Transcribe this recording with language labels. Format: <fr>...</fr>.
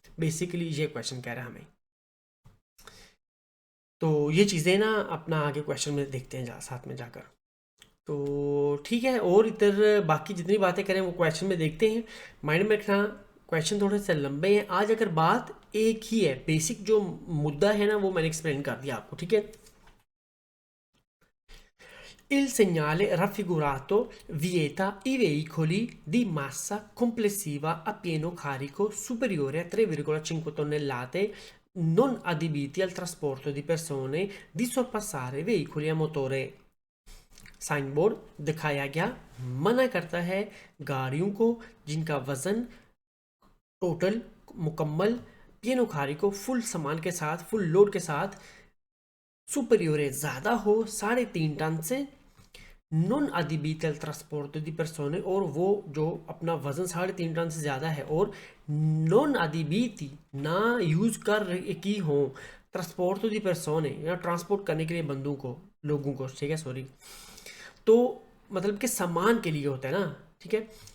<hi>Basically ये question कह रहा है हमें। तो ये चीज़ें ना अपना आगे क्वेश्चन में देखते हैं साथ में जाकर। तो ठीक है, और इधर बाकी जितनी बातें करें वो क्वेश्चन में देखते हैं, माइंड में रखना, क्वेश्चन थोड़े से लंबे हैं आज। अगर बात एक ही है, बेसिक जो मुद्दा है ना वो मैंने एक्सप्लेन कर दिया आपको, ठीक है।</hi> <it>Il segnale raffigurato vieta i veicoli di massa complessiva a pieno carico superiore a 3,5 tonnellate non adibiti al trasporto di persone di sorpassare veicoli a motore।</it> <hi>Sign board दिखाया गया मना करता है गाड़ियों को जिनका वजन टोटल, मुकम्मल,</hi> <it>पियानो खारी</it> <hi>को फुल सामान के साथ, फुल लोड के साथ,</hi> <it>सुपरियोरे</it> <hi>ज़्यादा हो 3.5 टन से, non</hi> <it>adibiti al trasporto di persone,</it> <hi>और वो जो अपना वजन 3.5 टन से ज़्यादा है और नॉन adibiti ना यूज़ कर की हो</hi> <it>ट्रांसपोर्ट दी persone,</it> <hi>या ट्रांसपोर्ट करने के लिए बंदों को, लोगों को, ठीक है, सॉरी, तो मतलब कि सामान के लिए होता है ना, ठीक है,</hi>